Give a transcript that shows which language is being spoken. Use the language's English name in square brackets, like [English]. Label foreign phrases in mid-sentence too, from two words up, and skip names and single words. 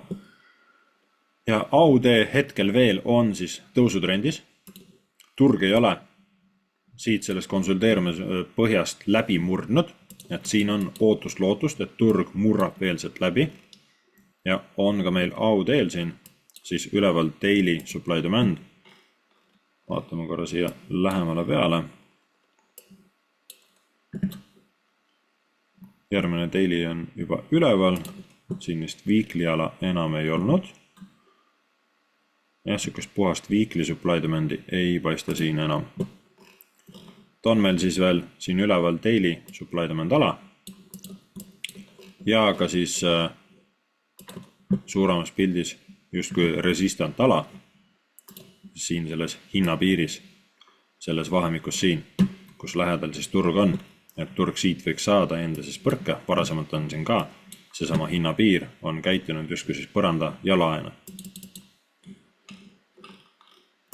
[Estonian] Ja AUD hetkel veel on siis tõusutrendis. Turg ei ole siit sellest konsolideerumise põhjast läbi murdnud, et siin on ootust-lootust, et turg murrab veel sealt läbi. Ja on ka meil AUD-l siin siis üleval [English] daily supply demand. [Estonian] Vaatame korra siia lähemale peale. Järgmine daily on juba üleval, siin vist weekly ala enam ei olnud. Ja sükest puhast [English] weekly supply demand'i [Estonian] ei paista siin enam. Ta on meil siis veel siin üleval [English] daily supply demand [Estonian] ala ja ka siis suuremas pildis justkui resistant ala siin selles hinnapiiris, selles vahemikus siin, kus lähedal siis turg on, et turg siit võiks saada enda siis põrke, varasemalt on siin ka seesama hinnapiir on käitunud justkui siis põranda jalaena.